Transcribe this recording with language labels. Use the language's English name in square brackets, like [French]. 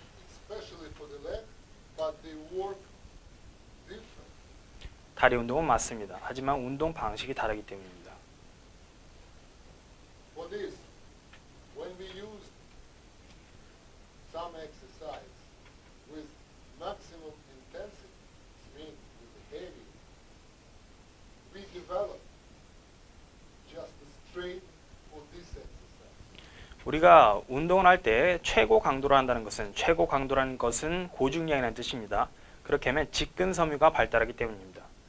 [English] Especially for the leg, but they work different. [Korean] 다리 운동은 맞습니다. 하지만 운동 방식이 다르기 때문입니다. [English] For this, when we use some exercise with maximum intensity, meaning with heavy, we develop just straight for this exercise. [Korean] 우리가 운동을 할 때 최고 강도로 한다는 것은 최고 강도라는 것은 고중량이라는 뜻입니다. 그렇게 하면 직근 섬유가 발달하기 때문입니다.